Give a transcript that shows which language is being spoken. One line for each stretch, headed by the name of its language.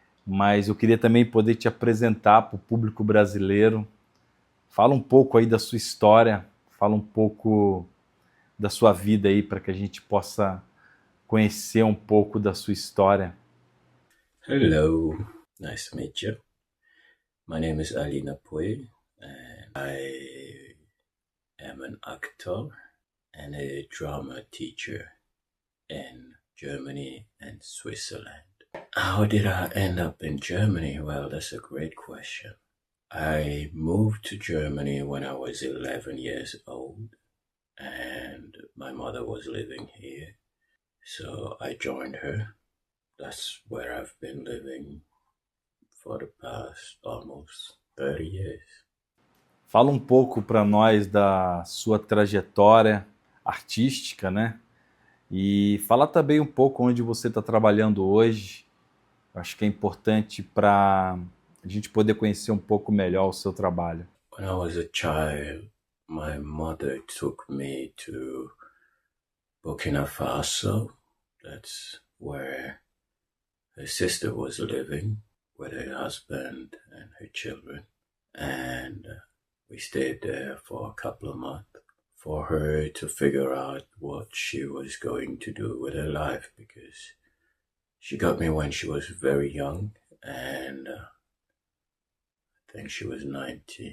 Portuguese: Mas eu queria também poder te apresentar para o público brasileiro. Fala um pouco aí da sua história, fala um pouco da sua vida aí para que a gente possa conhecer um pouco da sua história.
English: Hello, nice to meet you. My name is Ali Napoy, and I am an actor and a drama teacher in Germany and Switzerland. How did I end up in Germany? Well, that's a great question. I moved to Germany when I was 11 years old, and my mother was living here, so I joined her. That's where I've been living for the past almost 30 years.
Portuguese: Fala um pouco para nós da sua trajetória artística, né? E fala também um pouco onde você está trabalhando hoje. Acho que é importante para a gente poder conhecer um pouco melhor o seu trabalho.
English: When I was a child, my mother took me to Burkina Faso. That's where her sister was living with her husband and her children. And we stayed there for a couple of months for her to figure out what she was going to do with her life, because she got me when she was very young, and I think she was 19.